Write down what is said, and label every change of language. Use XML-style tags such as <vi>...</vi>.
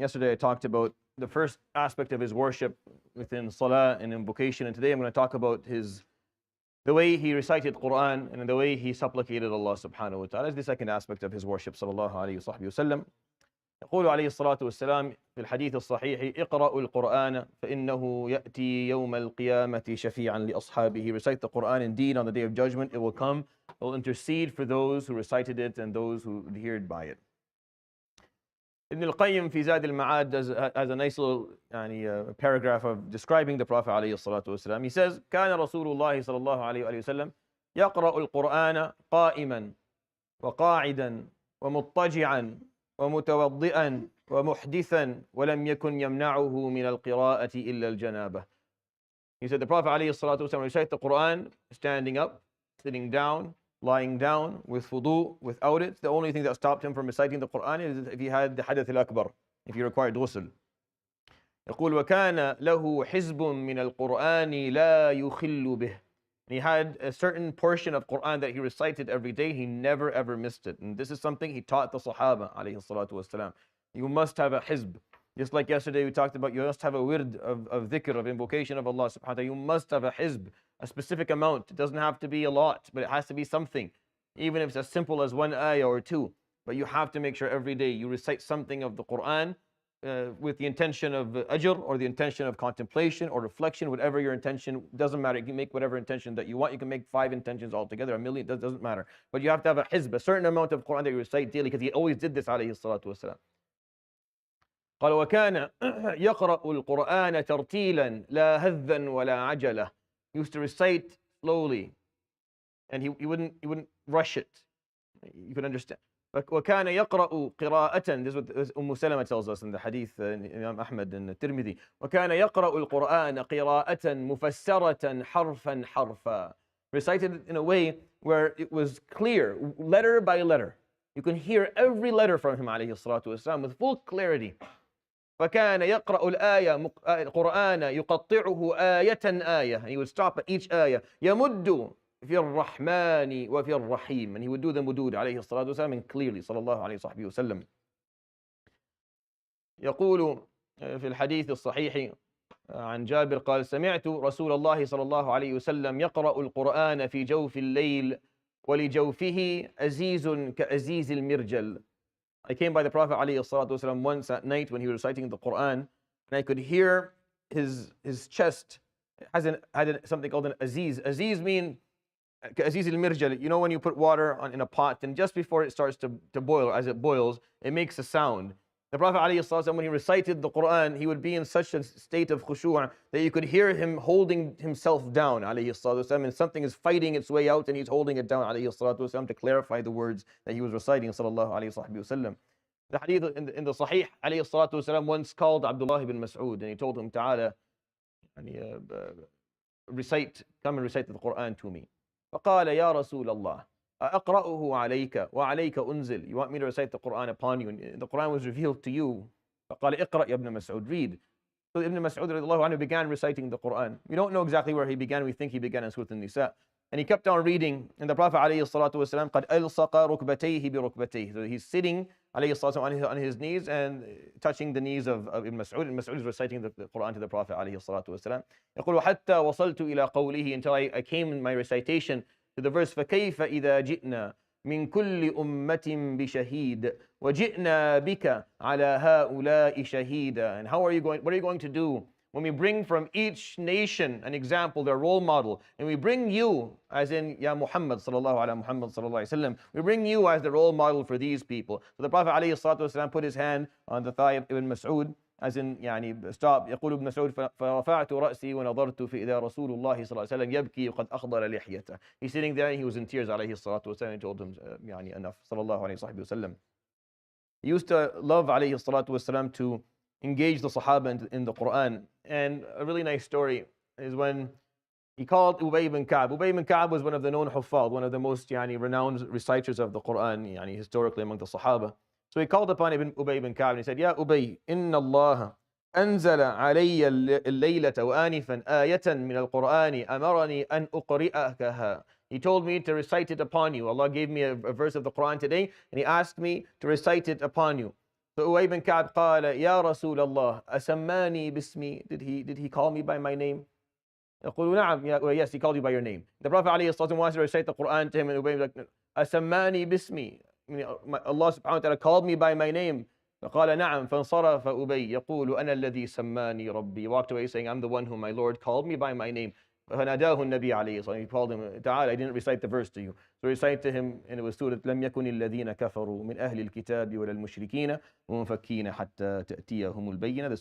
<en>Yesterday I talked about the first aspect of his worship within salah and invocation, and today I'm going to talk about the way he recited Quran and the way he supplicated Allah subhanahu wa ta'ala. Is the second aspect of his worship sallallahu alaihi wasallam.</en> <ar>يقول عليه الصلاة والسلام في الحديث الصحيح: اقرأوا القرآن فإنه يأتي يوم القيامة شفيعا لأصحابه.</ar> <en>Recite the Quran, indeed on the day of judgment it will come, it will intercede for those who recited it and those who adhered by it. Ibn al-Qayyim في زاد المعاد has a nice little paragraph of describing the Prophet عليه الصلاة والسلام.</en> <ar>He says: كان رسول الله صلى الله عليه وسلم يقرأ القرآن قائما وقاعدا ومضطجعا ومتوضئا ومحدثا ولم يكن يمنعه من القراءة إلا الجنابة.</ar> <en>He said the Prophet ﷺ recited the Quran standing up, sitting down, lying down, with wudu, without it. The only thing that stopped him from reciting the Quran is if he had the hadath al-akbar, if he required ghusl.</en> <ar>يقول وكان له حزب من القرآن لا يخل به.</ar> <en>He had a certain portion of Quran that he recited every day. He never ever missed it. And this is something he taught the Sahaba alayhi salatu wasalam. You must have a hizb. Just like yesterday we talked about, you must have a wird of dhikr, of invocation of Allah subhanahu wa ta'ala. You must have a hizb, a specific amount. It doesn't have to be a lot, but it has to be something. Even if it's as simple as one ayah or two. But you have to make sure every day you recite something of the Quran with the intention of ajr or the intention of contemplation or reflection, whatever your intention, doesn't matter. You can make whatever intention that you want. You can make 5 intentions altogether, a million, that doesn't matter. But you have to have a hizb, a certain amount of Quran that you recite daily, because he always did this alayhi salatu wasalam.</en> <ar>قال وكان يقرأ القرآن ترتيلا لا هذا ولا عجلة.</ar> <en>He used to recite slowly and he wouldn't rush it. You can understand.</en> <ar>وكان يقرأ قراءة.</ar> <en>This is what Salama tells us in the hadith, Imam Ahmad and Tirmidhi.</en> <ar>وكان يقرأ القرآن قراءة مفسرة حرفا حرفا.</ar> <en>Recited in a way where it was clear, letter by letter. You can hear every letter from him عليه الصلاة والسلام with full clarity.</en> <ar>فكان يقرأ الآية القرآن يقطعه آية آية.</ar> <en>And he would stop at each ayah.</en> <ar>يمد في الرحمن وفي الرحيم.</ar> <en>And he would do the mudud</en> <ar>عليه الصلاة والسلام</ar> <en>and clearly</en> <ar>صلى الله عليه وصحبه وسلم. يقول في الحديث الصحيح عن جابر قال: سمعت رسول الله صلى الله عليه وسلم يقرأ القرآن في جوف الليل ولجوفه أزيز كأزيز المرجل.</ar> <en>I came by the Prophet ﷺ once at night when he was reciting the Quran, and I could hear his chest had something called an aziz. Aziz means aziz al-mirjal. You know when you put water in a pot, and just before it starts to boil, as it boils, it makes a sound. The Prophet ﷺ, when he recited the Quran, he would be in such a state of khushu' that you could hear him holding himself down ﷺ, and something is fighting its way out and he's holding it down ﷺ to clarify the words that he was reciting sallallahu alayhi wasallam. The hadith in the Sahih ﷺ once called Abdullah ibn Mas'ud and he told him, Ta'ala, come and recite the Quran to me.</en> <ar>فقال يا رسول الله أقرأه عليك وعليك أنزل.</ar> <en>You want me to recite the Quran upon you, and the Quran was revealed to you.</en> <ar>فقال اقرأ يا ابن مسعود,</ar> <en>read. So Ibn Mas'ud radiallahu anhu began reciting the Quran. We don't know exactly where he began. We think he began in Surah An-Nisa. And he kept on reading, and the Prophet alayhi salatu wasalam</en> <ar>قد ألصق ركبتيه بركبتيه.</ar> <en>So he's sitting alayhi salatu on his knees and touching the knees of Ibn Mas'ud. And Mas'ud is reciting the Quran to the Prophet alayhi salatu wasalam.</en> <ar>يقول حتى وصلت إلى قوله,</ar> <en>until I came in my recitation to the verse</en> <ar>فكيف إذا جئنا من كل أمة بشهيد وجئنا بك على هؤلاء شهيدا.</ar> <en>And what are you going to do when we bring from each nation an example, their role model, and we bring you, as in Ya Muhammad sallallahu ala Muhammad sallallahu alayhi wasallam, we bring you as the role model for these people. So the Prophet alayhi salatu wasalam put his hand on the thigh of Ibn Mas'ud, as in stop.</en> <ar>يقول ابن مسعود فرفعت رأسي ونظرت فإذا رسول الله صلى الله عليه وسلم يبكي وقد أخضر لحيته.</ar> <en>He's sitting there and he was in tears عليه الصلاة والسلام. He told him enough صلى الله عليه وصحبه وسلم. He used to love عليه الصلاة والسلام to engage the Sahaba in the Quran. And a really nice story is when he called Ubay ibn Ka'b. Ubay ibn Ka'b was one of the known huffaz, one of the most renowned reciters of the Quran historically among the Sahaba. So he called upon Ubay ibn Ka'b and he said,</en> <ar>Ya Ubay, inna Allah أنزل علي الليلة وآنفا آية من القرآن أمرني أن أقرئكها.</ar> <en>He told me to recite it upon you. Allah gave me a verse of the Quran today, and He asked me to recite it upon you.</en> <ar>So Ubay bin Ka'b قال يا رسول الله أسماني باسمي.</ar> <en>Did he call me by my name?</en> <ar>يقول نعم.</ar> <en>Yes, he called you by your name. The Prophet ﷺ wanted to recite the Quran to him, and Ubay was like,</en> <ar>أسماني باسمي.</ar> <en>Allah subhanahu wa ta'ala called me by my name.</en> <ar>فقال نعم. فانصرف أبي يقول أنا الذي سماني ربي.</ar> <en>He walked away saying, I'm the one whom my Lord called me by my name.</en> <ar>فناداه النبي عليه الصلاة والسلام.</ar> <en>He called him,</en> <ar>تعال,</ar> <en>I didn't recite the verse to you. So recite to him, and it was Surah</en> <ar>لم يكن الذين كفروا من أهل الكتاب ولا المشركين منفكين حتى تأتيهم البينة.</ar>